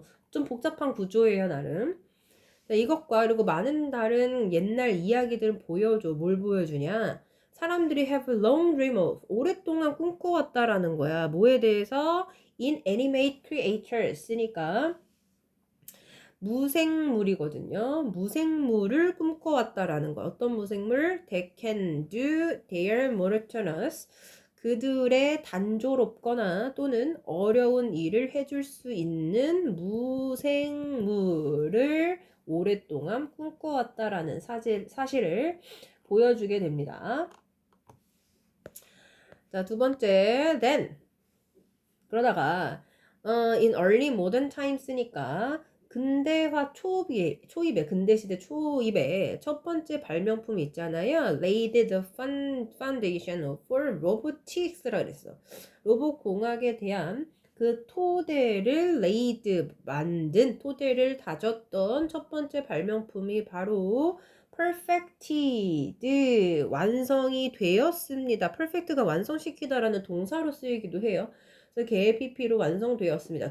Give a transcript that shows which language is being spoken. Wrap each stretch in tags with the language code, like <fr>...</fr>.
<ko>좀 복잡한 구조예요, 나름. 이것과 그리고 많은 다른 옛날 이야기들 보여줘. 뭘 보여주냐? 사람들이</ko> <en>have long dream of,</en> <ko>오랫동안 꿈꿔왔다라는 거야. 뭐에 대해서?</ko> <en>inanimate creatures</en> <ko>니까 무생물이거든요. 무생물을 꿈꿔왔다라는 거. 어떤 무생물?</ko> <en>They can do their monotonous.</en> <ko>그들의 단조롭거나 또는 어려운 일을 해줄 수 있는 무생물을 오랫동안 꿈꿔왔다라는 사실을 보여주게 됩니다. 자, 두 번째, then. 그러다가</ko> <en>in early modern times</en> <ko>니까 근대화 초입에 근대시대 초입에 첫 번째 발명품이 있잖아요.</ko> <en>laid the foundation for robotics라 그랬어.</en> <ko>로봇 공학에 대한 그 토대를 만든 토대를 다졌던 첫 번째 발명품이 바로 perfected 완성이 되었습니다. perfect가 완성시키다라는 동사로 쓰이기도 해요. 그래서 개의 PP로 완성되었습니다.</ko>